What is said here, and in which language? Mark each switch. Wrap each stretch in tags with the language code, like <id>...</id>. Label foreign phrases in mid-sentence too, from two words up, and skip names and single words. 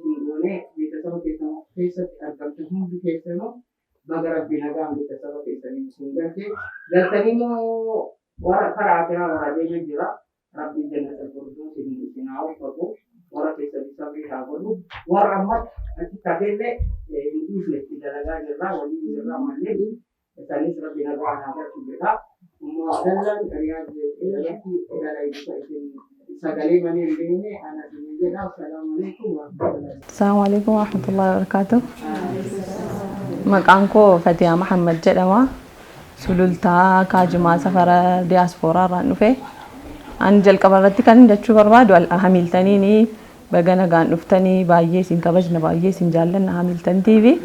<om>sin goonee beeksisa keessatti argamtu hundi keessanuu bagara binagaan beeksisa keessanii sun galtee galtanii warra karaa biraa warra deemee jira rabbii jannata furduu sin haa uffatu warra keessatti sabrii haa godhu warra ammas achi tafellee hin dhiifne itti dalagaa jirra waliin jirra mallee isanis rabbii nagaa haa galchu jedha. Dallan riyaad irratti dalagaa isin sagalee malee hin beekne ana isin jedha.</om> <ar>السلام عليكم ورحمة الله. السلام عليكم ورحمة الله وبركاته.</ar> <om>Maqaan koo Fatiyaa Muhammad jedhama. Sulultaa Kaajimaa safara diyaaspooraa irraan dhufe. Ani jalqaba irratti kan jechuu barbaadu Hamiltaniini baga nagaan dhuftanii baay'ee isin kabajna baay'ee isin jaallanna Hamiltan TV.</om>